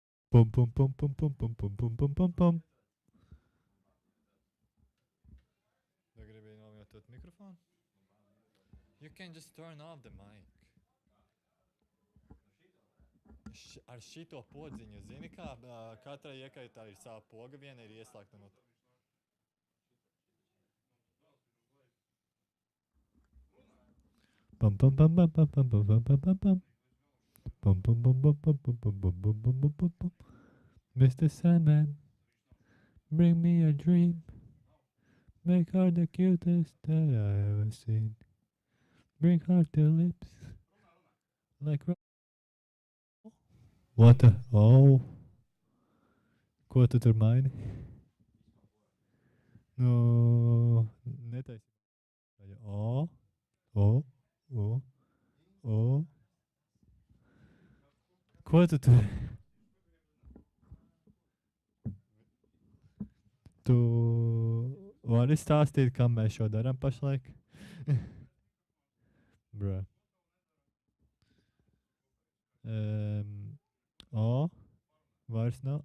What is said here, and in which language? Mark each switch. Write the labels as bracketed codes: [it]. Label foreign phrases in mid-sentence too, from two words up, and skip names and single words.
[lv] Pum pum pum pum pum pum pum pum pum pum pum. Tu gribēji novietot mikrofonu? [en] You can just turn off the mic. [lv] Ar šito podziņu, zini, kā katrai iekaitā ir sava poga, viena ir ieslēgta no... Pum pum pum pum pum pum pum pum pum pum. Pum pum pum pum pum pum pum pum pum pum pum pum pum. [en] Mr. Sandman, bring me a dream. Make her the cutest that I ever seen. Bring her to lips like... What the... [lv] Oh. Ko tu tur maini? Nu, netaisi. O, o, o, o. Ko tu tur... Tu vari stāstīt, kam mēs šo darām pašlaik? Bruh. O, vairs nav.